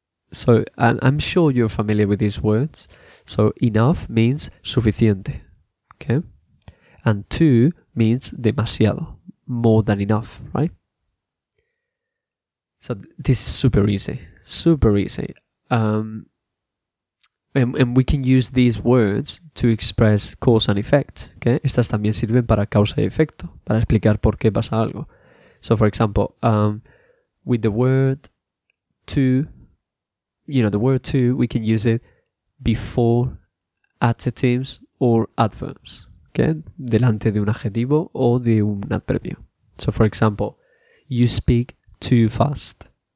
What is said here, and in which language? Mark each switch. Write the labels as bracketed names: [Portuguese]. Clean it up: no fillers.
[English] So I'm sure you're familiar with these words. So enough means suficiente. Okay? And to means demasiado, more than enough, right? So this is super easy, super easy. And we can use these words to express cause and effect. Okay? [Spanish] Estas también sirven para causa y efecto, para explicar por qué pasa algo. [English] So for example, with the word to, you know, the word to, we can use it before adjectives or adverbs. Okay? [Spanish] Delante de un adjetivo o de un adverbio. [English] So for example, you speak too fast.